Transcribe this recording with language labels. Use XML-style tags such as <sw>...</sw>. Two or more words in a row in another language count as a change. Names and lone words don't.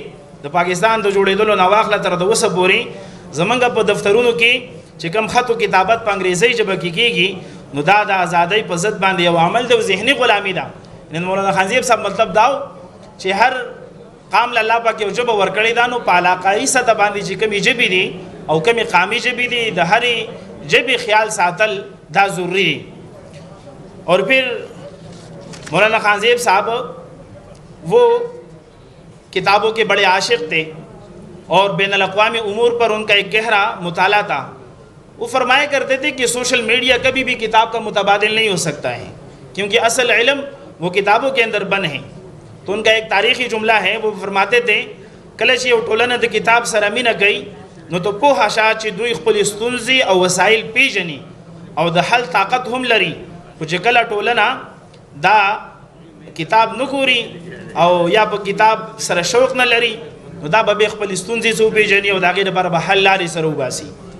<ps>د پاکستان د جوړېدلو نه واخله تر د اوسه پورې زمونږ په دفترونو کې چې کوم خط و کتابت په انګریزي ژبه کې کېږي نو دا د ازادۍ په ضد باندې یو عمل د ذهني غلامي ده۔ نن مولانا خان زیب صاحب مطلب داو چې هر قام له الله پاک یو ژبه ورکړې ده نو په علاقایي سطح باندې چې کومې ژبې دي او کومې قامي ژبې دي د هرې ژبې خیال ساتل دا ضروری دی۔</ps> <ur>اور پھر مولانا خان زیب صاحب وہ کتابوں کے بڑے عاشق تھے اور بین الاقوامی امور پر ان کا ایک گہرا مطالعہ تھا۔ وہ فرمایا کرتے تھے کہ سوشل میڈیا کبھی بھی کتاب کا متبادل نہیں ہو سکتا ہے کیونکہ اصل علم وہ کتابوں کے اندر بند ہیں۔ تو ان کا ایک تاریخی جملہ ہے، وہ فرماتے تھے</ur> <ps>کله چې یو ټولنه د کتاب سره مینه کوي نو ته پوهه شه چې دوی خپل ستونزې او وسایل پیژني او د حل طاقت هم لري، خو چې کله ټولنه دا کتاب نه ګوري او یا په کتاب سره شوق نه لري نو دا به خپل ستونزې څه وپیژني او د هغې لپاره به حل لارې سره وباسي۔</ps>